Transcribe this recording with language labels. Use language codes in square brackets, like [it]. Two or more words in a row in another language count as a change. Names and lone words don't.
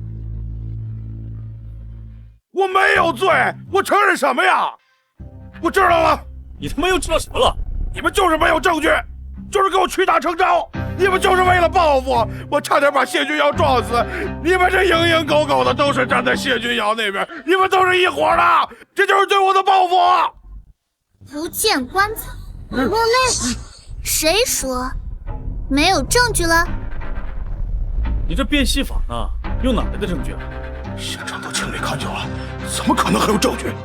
[zh] 我没有罪，我承认什么呀？我知道了。你他妈又知道什么了？你们就是没有证据，就是给我屈打成招。你们就是为了報復，我差點把謝君堯撞死。你們這蝇營狗苟的都是站在謝君堯那邊，你們都是一夥的，這就是對我的報復。不見棺材不落淚，誰說沒有證據了？你這變戲法呢？用哪來的證據啊？現場都親眼看見了，怎麼可能還有證據？